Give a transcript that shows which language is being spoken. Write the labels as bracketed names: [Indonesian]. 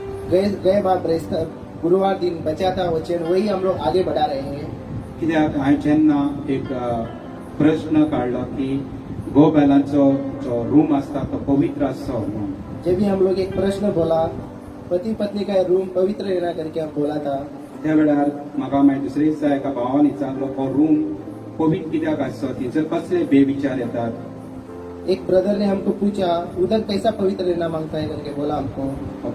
[Hindi] गए बार बृहस्पति गुरुवार दिन बचा था वचन, वही हम लोग आगे बढ़ा रहे हैं। [Konkani] कित्याक हांवें जेन्ना एक प्रश्न काडलो की गोबेलांचो जो रूम आसता तो पवित्र आसचो म्हणून [Hindi] जब भी हम लोग एक प्रश्न बोला, पति पत्नी का रूम पवित्र रहना करके हम बोला था, [Konkani] त्या वेळार म्हाका मागीर दुसरे दिसा एका भावान विचारलो हो रूम पवित्र कित्याक आसचो थंयसर कसले बेविचार येतात [Hindi] एक ब्रदर ने हमको पूछा उधर कैसा पवित्र रहना मांगता है करके बोला हमको।